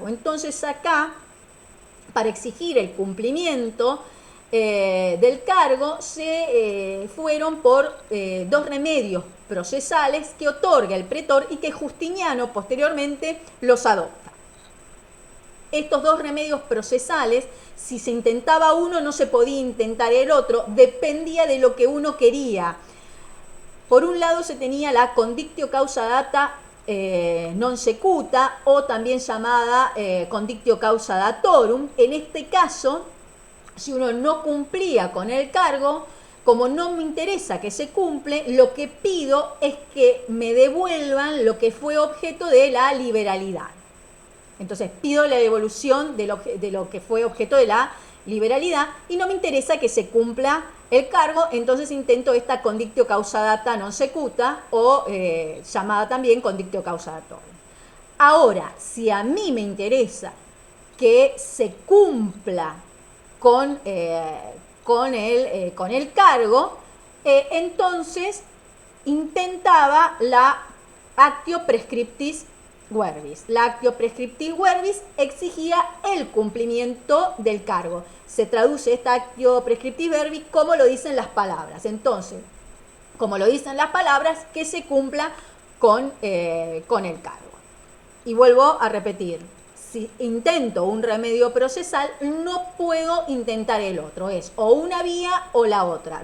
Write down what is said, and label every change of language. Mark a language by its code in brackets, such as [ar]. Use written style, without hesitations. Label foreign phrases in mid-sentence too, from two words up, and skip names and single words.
[es] Entonces acá, para exigir el cumplimiento del cargo, se fueron por dos remedios procesales que otorga el pretor y que Justiniano posteriormente los adopta. Estos dos remedios procesales, si se intentaba uno, no se podía intentar el otro, dependía de lo que uno quería. Por un lado se tenía la [la] condictio causa data non secuta, [es] o también llamada [la] condictio causa datorum. [es] En este caso, si uno no cumplía con el cargo, como no me interesa que se cumple, lo que pido es que me devuelvan lo que fue objeto de la liberalidad. Entonces pido la devolución de lo que fue objeto de la liberalidad y no me interesa que se cumpla el cargo, entonces intento esta [la] condictio causa data non secuta [es] o llamada también [la] condictio causa datorum. [es] Ahora, si a mí me interesa que se cumpla con el cargo, entonces intentaba la [la] actio prescriptis verbis. [es] La [la] actio prescriptis verbis [es] exigía el cumplimiento del cargo. Se traduce esta [la] actio prescriptis verbis [es] como lo dicen las palabras. Entonces, como lo dicen las palabras, que se cumpla con el cargo. Y vuelvo a repetir, si intento un remedio procesal, no puedo intentar el otro. Es o una vía o la otra.